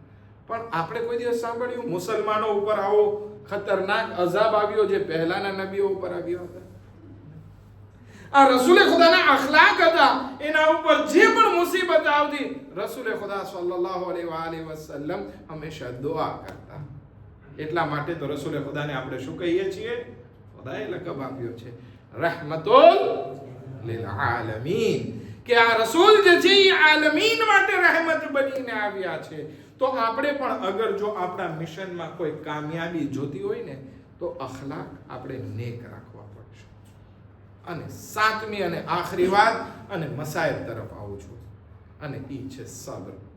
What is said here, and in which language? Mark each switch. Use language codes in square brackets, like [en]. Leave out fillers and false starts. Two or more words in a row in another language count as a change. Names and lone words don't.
[gu] પણ આપણે કોઈ દિવસ સાંભળ્યું મુસલમાનો ઉપર આવો ખતરનાક અઝાબ આવ્યો જે પહેલાના નબીઓ ઉપર આવ્યો હતા? આ રસૂલે ખુદાના અખલાક હતા, એના ઉપર જે પણ મુસીબત આવતી, રસૂલે ખુદા [ar] صلى الله عليه وسلم [gu] હંમેશા દુઆ કરતા. એટલા માટે તો રસૂલે ખુદાને આપણે શું કહીએ છીએ? ખુદાએ લકબ આપ્યો છે [ar] رحمة للعالمين, [gu] કે આ રસૂલ જે છે એ આલમીન માટે રહેમત બનીને આવ્યા છે. તો આપણે પણ અગર જો આપણા મિશનમાં કોઈ કામયાબી જોતી હોય ને, તો અખલાક આપણે નેક રાખવા પડશે. અને 7મી અને આખરી વાત, અને મસાઇલ તરફ આવું છું, અને એ છે સબ્ર.